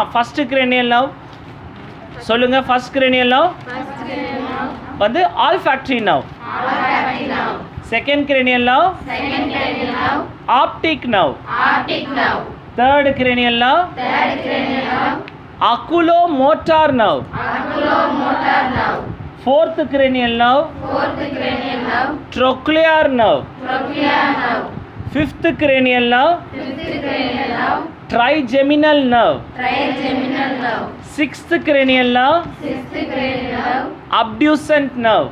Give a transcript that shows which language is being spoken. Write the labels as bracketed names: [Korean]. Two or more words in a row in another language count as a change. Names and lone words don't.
[English] ஃபஸ்ட்டு cranial nerve சொல்லுங்கள். ஃபஸ்ட் cranial nerve வந்து olfactory nerve. செகண்ட் cranial nerve optic nerve. தேர்ட் cranial nerve oculomotor nerve. fourth cranial nerve trochlear nerve. fifth cranial nerve trigeminal nerve. Sixth cranial nerve. Abducent nerve.